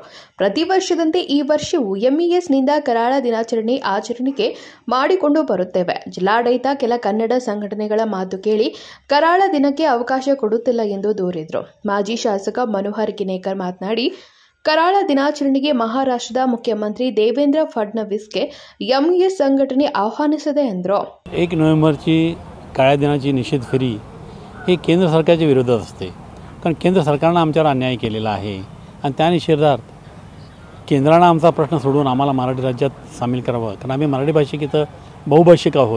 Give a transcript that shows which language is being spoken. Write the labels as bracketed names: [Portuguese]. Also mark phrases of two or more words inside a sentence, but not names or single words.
[Kannada] ಪ್ರತಿ ವರ್ಷದಂತೆ ಈ ವರ್ಷವೂ ಎಂಇಎಸ್ನಿಂದ ಕರಾಳ ದಿನಾಚರಣೆ ಆಚರಣೆಗೆ ಮಾಡಿಕೊಂಡು ಬರುತ್ತೇವೆ. ಜಿಲ್ಲಾಡಳಿತ ಕೆಲ ಕನ್ನಡ ಸಂಘಟನೆಗಳ ಮಾತು ಕೇಳಿ ಕರಾಳ ದಿನಕ್ಕೆ ಅವಕಾಶ ಕೊಡುತ್ತಿಲ್ಲ ಎಂದು ದೂರಿದರು. ಮಾಜಿ ಶಾಸಕ ಮನೋಹರ್ ಕಿನೇಕರ್ ಮಾತನಾಡಿ, ಕರಾಳ ದಿನಾಚರಣೆಗೆ ಮಹಾರಾಷ್ಟ್ರದ मुख्यमंत्री देवेंद्र फडणवीसಗೆ ಎಂಇಎಸ್ ಸಂಘಟನೆ ಆಹ್ವಾನಿಸಿದೆ ಎಂದರು. [Marathi] 1 नोव्हेंबरची काळ्या दिनाची निषेध फेरी ही केंद्र सरकारच्या विरोधात असते, कारण केंद्र सरकारनं आमच्यावर अन्याय केलेला आहे आणि त्या निषेधार्थ केंद्रानं आमचा प्रश्न सोडून आम्हाला मराठी राज्यात सामील करावं, कारण आम्ही मराठी भाषिक इथं बहुभाषिक आहोत.